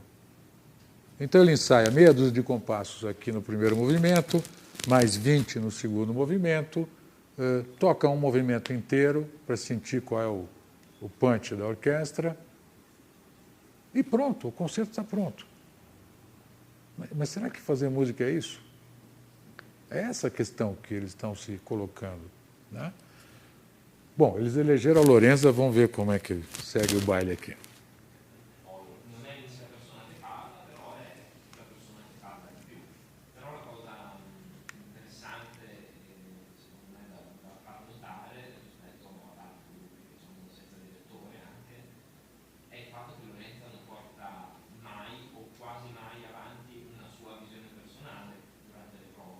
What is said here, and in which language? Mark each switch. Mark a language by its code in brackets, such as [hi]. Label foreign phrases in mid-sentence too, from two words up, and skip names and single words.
[pt] Então ele ensaia meia dúzia de compassos aqui no primeiro movimento, mais 20 no segundo movimento, toca um movimento inteiro para sentir qual é o punch da orquestra, e pronto, o concerto está pronto. Mas será que fazer música é isso? É essa a questão que eles estão se colocando, né? Bom, eles elegeram a Lorenza, vamos ver como é que segue o baile aqui. [it] Non è l'unica persona che parla, però è la persona che parla di più. Però la cosa interessante, secondo me, da far notare rispetto ad altri gruppi che sono senza direttore anche, è il fatto che Lorenza non porta mai o quasi mai avanti una sua visione personale durante le prove.